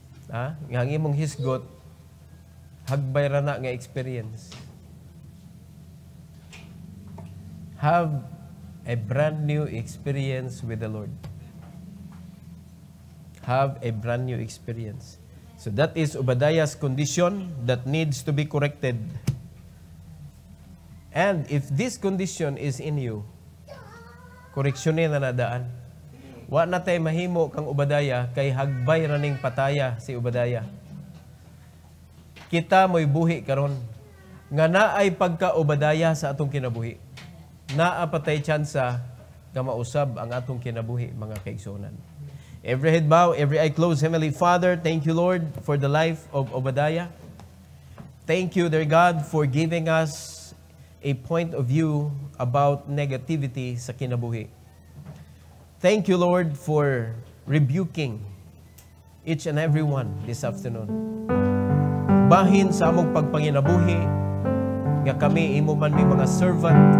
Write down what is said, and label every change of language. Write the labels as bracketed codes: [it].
[ceb] Ang imong hisgot, hagbay ra na nga experience. [en] Have a brand new experience with the Lord. Have a brand new experience. So that is Obadiah's condition that needs to be corrected. And if this condition is in you, [ceb] koreksyonin na nadaan. Wa na tayo mahimo kang Obadiah kay hagbay raning pataya si Obadiah. Kita mo'y buhi karon nga naay pagka-Obadiah sa atong kinabuhi. Naa patay tsansa nga mausab ang atong kinabuhi, mga kaigsunan. [en] Every head bow, every eye closed. Heavenly Father, thank you, Lord, for the life of Obadiah. Thank you, dear God, for giving us a point of view about negativity [ceb] sa kinabuhi. [en] Thank you, Lord, for rebuking each and every one this afternoon. [ceb] Bahin sa among pagpanginabuhi, nga kami imo man may mga servant.